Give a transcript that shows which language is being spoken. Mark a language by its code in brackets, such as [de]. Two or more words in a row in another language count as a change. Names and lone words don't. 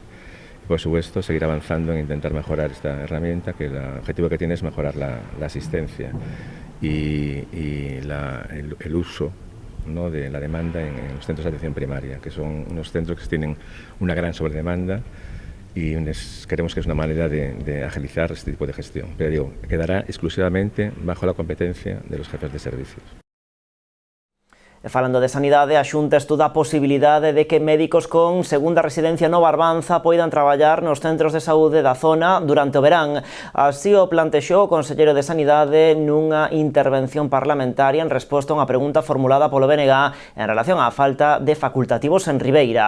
[es] Y por supuesto, seguir avanzando en intentar mejorar esta herramienta, que el objetivo que tiene es mejorar la asistencia y el uso, ¿no?, de la demanda en los centros de atención primaria, que son unos centros que tienen una gran sobredemanda y creemos que es una manera de agilizar este tipo de gestión. Pero digo, quedará exclusivamente bajo la competencia de los jefes de servicios. [gl] Falando de sanidade, a Xunta estuda a posibilidade de que médicos con segunda residencia no Barbanza poidan traballar nos centros de saúde da zona durante o verán. Así o plantexou o conselleiro de Sanidade nunha intervención parlamentaria en resposta a unha pregunta formulada polo BNG en relación á falta de facultativos en Ribeira.